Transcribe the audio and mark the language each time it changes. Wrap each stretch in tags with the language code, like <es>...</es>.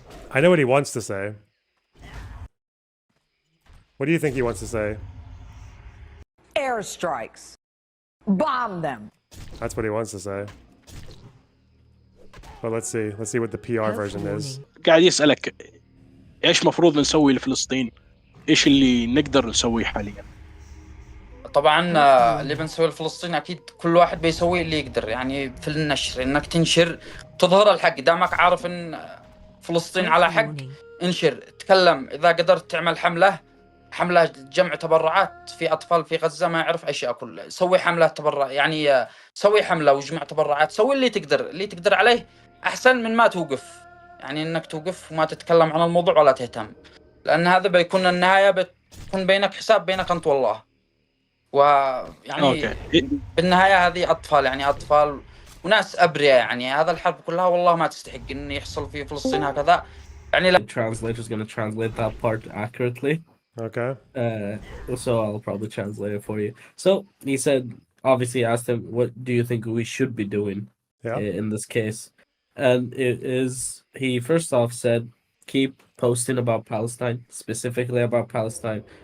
<en>I know what he wants to say. What do you think he wants to say? Airstrikes. Bomb them. That's what he wants to say. But let's see. Let's see what the PR version is.</en> <ar>قاعد يسألك ايش مفروض نسوي لفلسطين؟ ايش اللي نقدر نسويه حاليا؟ طبعا اللي بنسويه لفلسطين اكيد كل واحد بيسوي اللي يقدر، يعني في النشر، انك تنشر تظهر الحق. دامك عارف ان فلسطين على حق، انشر، تكلم. اذا قدرت تعمل حملة جمع تبرعات في اطفال في غزة ما يعرف ايش ياكل، سوي حملة تبرع، يعني سوي حملة وجمع تبرعات. سوي اللي تقدر عليه، احسن من ما توقف. يعني انك توقف وما تتكلم عن الموضوع ولا تهتم، لان هذا بيكون النهاية، بتكون بينك حساب بينك انت والله. ويعني بالنهاية هذه أطفال، يعني أطفال وناس أبرياء. يعني هذا الحرب كلها والله ما تستحق إن يحصل في فلسطين هكذا. يعني</ar> <en>The translator is going to translate that part accurately. Okay. So I'll probably translate it for you. So he said, obviously asked him, what do you think we should be doing in this case? And it is, he first off said, keep posting about Palestine, specifically about Palestine.</en>